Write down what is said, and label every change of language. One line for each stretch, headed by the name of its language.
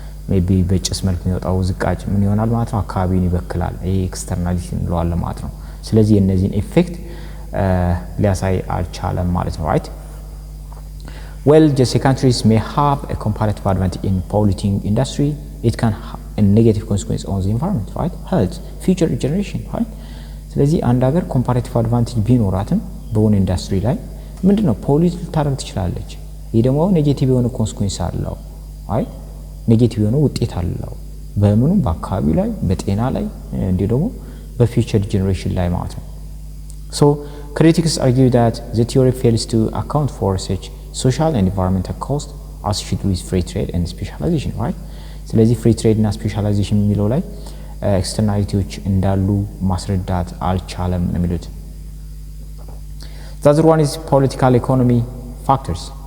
Amharic: ሜቢ በጭስ መልክ የሚወጣው ዝቃጭ ምን ይሆናል ማለት ነው አካባቢን ይበክላል። ይሄ ኤክስተርናሊቲ እንለዋለን ማለት ነው። ስለዚህ እነዚህን ኢፌክት ሊያሳይ አልቻለም ማለት ነው ራይት
English: Well, just countries may have a comparative advantage in polluting industry. It can have a negative consequence on the environment, right? Health, future generation, right?
Amharic: ስለዚህ አንድ ሀገር comparative advantage ቢኖራትም በሆነ ኢንዱስትሪ ላይ ምንድነው ፖሊት ልታረግ ትችላለች። ይሄ ደግሞ ኔጌቲቭ የሆነ ኮንሲኩዌንስ አለው፣ አይ ኔጌቲቭ የሆነ ውጤት አለው በምኑ በአካባቢ ላይ በጤና ላይ እንዲሁ ደግሞ በፊውቸር ጀነሬሽን ላይ ማለት ነው።
English: So critics argue that the theory fails to account for such social and environmental cost associated with free trade and specialization, right?
Amharic: ስለዚህ free trade እና specialization የሚለው ላይ ኤክስተርናሊቲዎች እንዳሉ ማስረዳት አልቻለም ነው የሚሉት።
English: The other one is political economy factors.